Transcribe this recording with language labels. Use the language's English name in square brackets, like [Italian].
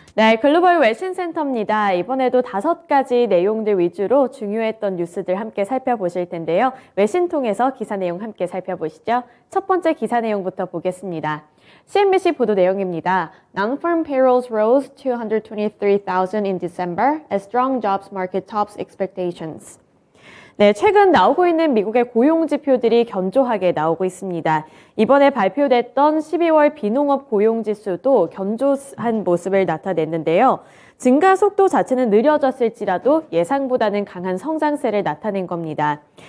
[Korean] 네, 글로벌 외신센터입니다. 이번에도 5가지 내용들 위주로 중요했던 뉴스들 함께 살펴보실 텐데요. 외신 통해서 기사 내용 함께 살펴보시죠. 첫 번째 기사 내용부터 보겠습니다. CNBC 보도 내용입니다. [English] Non-farm payrolls rose 223,000 in December as strong jobs market tops expectations. [Korean] 네, 최근 나오고 있는 미국의 고용 지표들이 견조하게 나오고 있습니다. 이번에 발표됐던 12월 비농업 고용 지수도 견조한 모습을 나타냈는데요. 증가 속도 자체는 느려졌을지라도 예상보다는 강한 성장세를 나타낸 겁니다.